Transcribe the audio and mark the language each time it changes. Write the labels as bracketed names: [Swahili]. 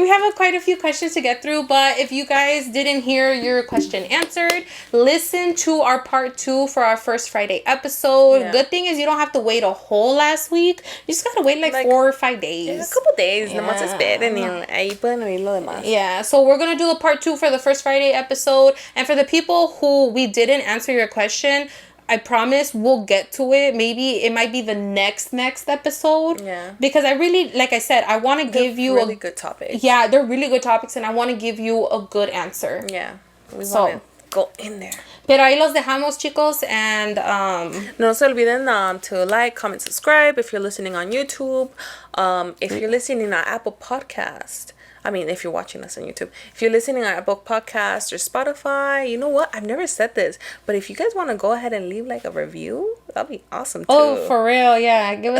[English] We have quite a few questions to get through, but if you guys didn't hear your question answered, listen to our part 2 for our first Friday episode. Yeah. Good thing is you don't have to wait a whole last week. You just gotta wait like 4 or 5 days. Yeah, a couple days. [Spanish] Nomás esperen y ahí pueden oír lo demás. [English] Yeah. So we're gonna do the part 2 for the first Friday episode, and for the people who we didn't answer your question, I promise we'll get to it. Maybe it might be the next episode. Yeah. Because I really, like I said, I want to give you really good topics. Yeah, they're really good topics, and I want to give you a good answer. Yeah. We want to go in there. [Spanish] Pero ahí los dejamos, chicos, and no se olviden [English] to like, comment, subscribe if you're listening on YouTube. If you're listening on Apple Podcast. I mean, if you're watching us on YouTube. If you're listening on Apple Podcasts or Spotify, you know what? I've never said this, but if you guys want to go ahead and leave like a review, that'll be awesome too. Oh, for real, yeah. Give us